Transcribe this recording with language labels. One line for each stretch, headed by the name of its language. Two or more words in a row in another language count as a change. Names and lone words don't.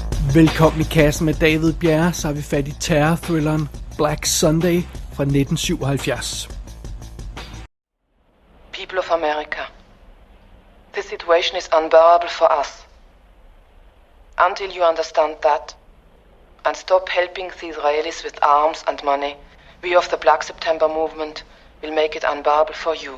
Danish: Velkommen i Kassen med David Bjerre, så har vi fat i terrorthrilleren Black Sunday fra 1977.
English: People of America, the situation is unbearable for us. Until you understand that and stop helping the Israelis with arms and money, we of the Black September movement will make it unbearable for you.